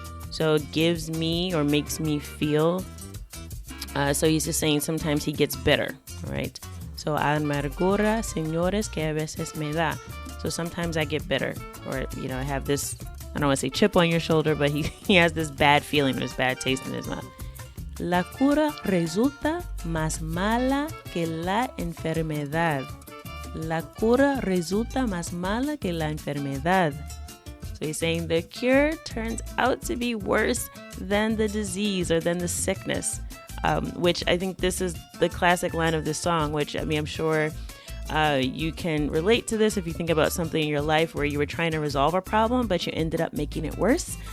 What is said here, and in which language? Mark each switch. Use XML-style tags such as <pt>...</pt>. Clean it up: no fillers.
<en>So it gives me or makes me feel. So he's just saying sometimes he gets bitter, right? So</en> <es>amargura, señores, que a veces me da.</es> <en>So sometimes I get bitter, or, I have this, I don't want to say chip on your shoulder, but he has this bad feeling, this bad taste in his mouth.</en> <es>La cura resulta más mala que la enfermedad. La cura resulta más mala que la enfermedad.</es> <en>So he's saying the cure turns out to be worse than the disease or than the sickness, which I think this is the classic line of this song, which, I'm sure you can relate to this if you think about something in your life where you were trying to resolve a problem, but you ended up making it worse.</en>